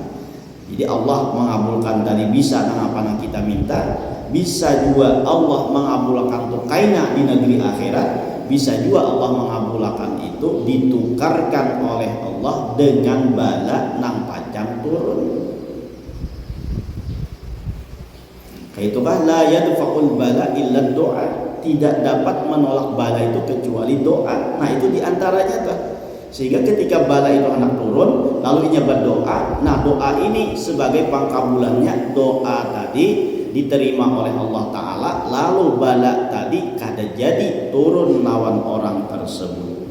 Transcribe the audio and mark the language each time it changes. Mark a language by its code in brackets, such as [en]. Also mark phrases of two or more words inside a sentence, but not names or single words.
[id] Jadi Allah mengabulkan tadi bisa nang apa nang kita minta, bisa juga Allah mengabulkan tuh kaina di negeri akhirat, bisa juga Allah mengabulkan itu ditukarkan oleh Allah dengan bala nang pacang turun. Itu kan [ar] لا يدفع البلاء إلا الدعاء, [id] tidak dapat menolak bala itu kecuali doa. Nah, itu diantaranya tuh. Sehingga ketika bala itu hendak turun, lalu ia berdoa. Nah, doa ini sebagai pangkabulannya, doa tadi diterima oleh Allah Ta'ala, lalu bala tadi kada jadi turun lawan orang tersebut.